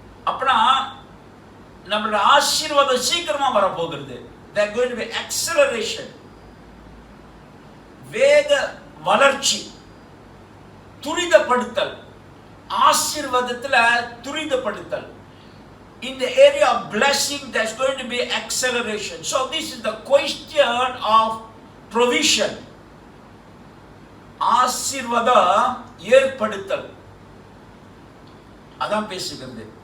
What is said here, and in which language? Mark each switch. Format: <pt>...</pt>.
<ta>அப்பனா நம்மளோட ஆசீர்வாதம் சீக்கிரமா வரப்போகிறது.</ta> <en>There is going to be acceleration.</en> <ta>வேக வளர்ச்சி, துரிதப்படுத்தல், ஆசீர்வாதத்துல துரிதப்படுத்தல்.</ta> <en>In the area of blessing, there's going to be acceleration. So this is the question of provision.</en> <ta>ஆசீர்வாதம் ஏற்படுத்தல் அதான் பேசுகிறது.</ta>